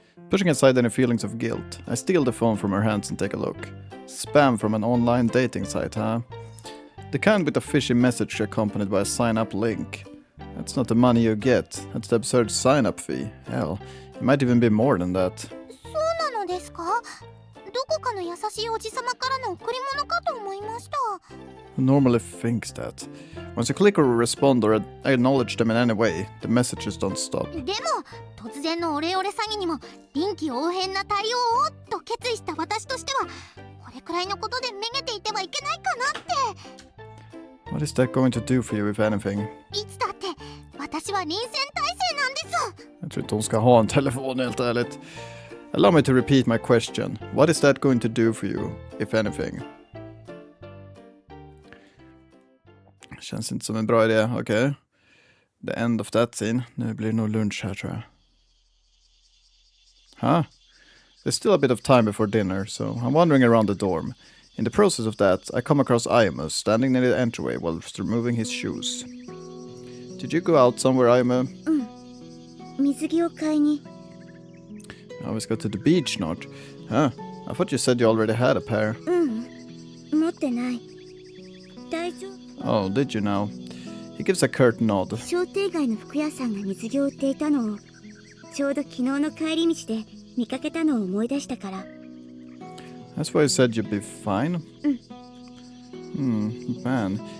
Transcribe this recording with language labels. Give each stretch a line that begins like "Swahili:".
English: Pushing aside any feelings of guilt, I steal the phone from her hands and take a look. Spam from an online dating site, huh? The kind with a fishy message accompanied by a sign-up link. That's not the money you get, that's the absurd sign-up fee. Hell, it might even be more than that.
Japanese: そうなのですか?どこかの優しいおじさまからの贈り物かと思いました。
English: Who normally thinks that? Once you click or respond or acknowledge them in any way, the messages don't stop.
Japanese: でも突然のオレオレ詐欺にも臨機応変な対応をと決意した私としてはこれくらいのことでめげていてはいけないかなって。
English: What is that going to do for you, if anything?
Japanese: いつだって私は臨戦態勢なんです。
Swedish: Jag tror inte hon ska ha en telefon, helt ärligt.
English: Allow me to repeat my question. What is that going to do for you, if anything?
Swedish: Känns inte som en bra idé, okej.
English: The end of that scene.
Swedish: Nu blir det nog lunch här, tror jag.
English: Huh? There's still a bit of time before dinner, so I'm wandering around the dorm. In the process of that, I come across Aime standing near the entryway whilst removing his shoes. Did you go out somewhere, Aime?
Japanese: 水着を買いに。
English: I always go to the beach, not? Huh? I thought you said you already had a pair.
Japanese: 持ってない。大丈夫。
English: Oh, did you now? He gives a curt nod.
Japanese: 商店街の服屋さんが水着を売っていたのをちょうど昨日の帰り道で見かけたのを思い出したから。
English: That's why you said you'd be fine? Man.